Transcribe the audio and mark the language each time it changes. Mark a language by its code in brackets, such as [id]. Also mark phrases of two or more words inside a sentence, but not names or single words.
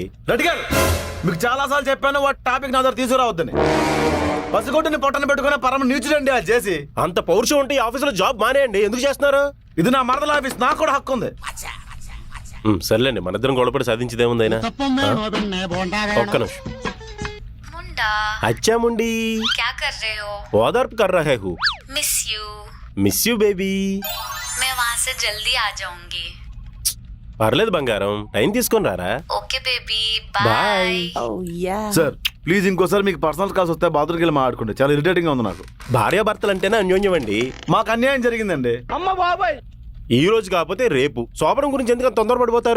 [te] రెడ్డి గారు, మీకు చాలాసార్లు చెప్పాను వాటి టాపిక్ నా దగ్గర తీసుకురావద్దని. పసిగొట్టుని పొట్టన పెట్టుకునే పరమ నీచుడండి అది చేసి. అంత పౌరుషం ఉంటే ఈ ఆఫీసులో జాబ్ మానేయండి. ఎందుకు చేస్తున్నారు? ఇది నా మరదల ఆఫీస్, నాకు కూడా హక్కు ఉంది. సర్లేండి, మన ఇద్దరం గొడవపడి సాధించేదేముందైనా. ఒక్క నిమిషం. [hi] अच्छा मुंडी क्या कर रहे हो? ఓదార్పు कर रहे हू. [en] miss you. miss you baby. [hi] मैं वहाँ से जल्दी आ जाऊंगी. [te] పర్లేదు బంగారం, టైం తీసుకొని రారా. [en] OK baby, బాయ్. sir please [te] ఇంకోసారి మీకు [en] personal calls [te] వస్తే బాత్రూమ్కి వెళ్ళి మాట్లాడుకోండి. చాలా ఇరిటేటింగ్ గా ఉంది నాకు. భార్యాభర్తలు అంటేనే అన్యోన్యం అండి. మాకు అన్యాయం జరిగిందండి. ఈ రోజు కాకపోతే రేపు. శోభనం గురించి ఎందుకు అంత తొందరపడిపోతారు?